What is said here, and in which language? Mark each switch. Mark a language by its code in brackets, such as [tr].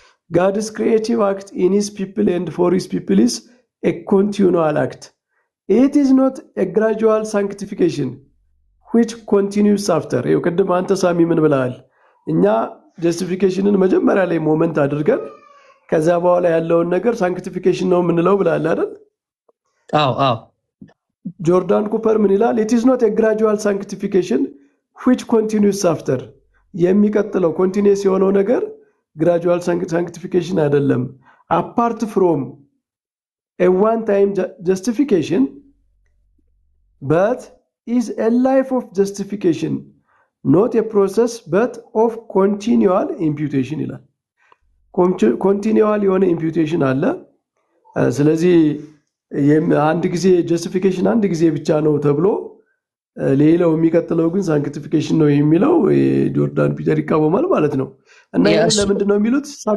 [en] God's creative act in his people and for his people is a continual act. It is not a gradual sanctification which continues after. [am] ይኸው ቅድም አንተ ሳሚ ምን ብለሃል? እኛ ጀስቲፊኬሽንን መጀመሪያ ላይ ሞመንት አድርገን ከዛ በኋላ ያለውን ነገር ሳንክቲፊኬሽን ነው የምንለው ብለሃል አይደል? አዎ ጆርዳን ኩፐር ምን ይላል? [en] it is not a gradual sanctification which continues after. [am] የሚቀጥለው ኮንቲኒየስ የሆነው ነገር [en] gradual sanctification [am] አይደለም. [en] apart from a one time justification but is a life of justification, not a process but of continual imputation [am] ይላል። ኮንቲኒዋል የሆነ ኢምፒዩቴሽን አለ። ስለዚህ አንድ ጊዜ ጀስቲፊኬሽን አንድ ጊዜ ብቻ ነው ተብሎ ሌላው የሚቀጥለው ግን ሳንክቲፊኬሽን ነው የሚለው ጆርዳን ፒተር ይቃወማል ማለት ነው። እና ይሄን ለምንድን ነው የሚሉት?